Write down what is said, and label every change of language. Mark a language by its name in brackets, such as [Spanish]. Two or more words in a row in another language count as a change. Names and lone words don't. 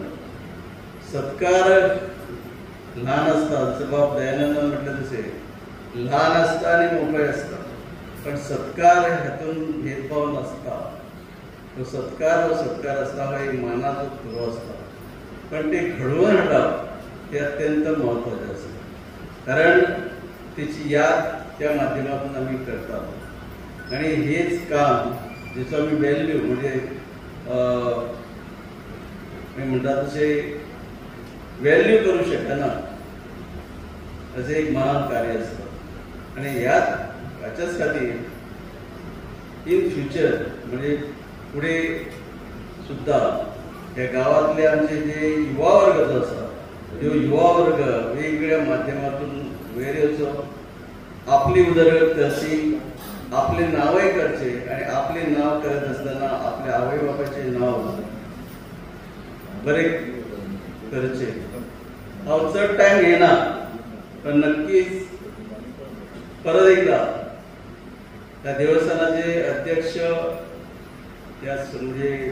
[Konkani] सत्कार ल्हान आसता, जसं बाब दयानंदान म्हटलं तशें ल्हान आसता आनी मोकळे आसता, पण सत्कार हातून भेदभाव नासता. तो सत्कार आसता हो एक मानाचो तुरो आसता, पण ते घडवून हाडप हे अत्यंत महत्वाचें आसता. [Marathi] कारण त्याची याद त्या माध्यमातून आम्ही करतात आणि हेच काम ज्याचं आम्ही व्हॅल्यू म्हणजे म्हणतात तसे व्हॅल्यू करू शकना असे एक महान कार्य असतं. [Konkani] आणि याच्याच खातीर [English] in future [Konkani] म्हणजे पुढे सुद्धा ह्या गावातले आमचे जे युवा वर्ग जो आसा, जो युवा वर्ग वेगवेगळ्या माध्यमातून वेरेचो आपली उदरगत करची, आपले नावय करचे आणि आपले नाव करत असताना आपल्या आवय बापाचे नाव बरे करचे. हांव चड टायम घेना, पण नक्कीच परत एकदा त्या देवस्थानाचे अध्यक्ष त्या म्हणजे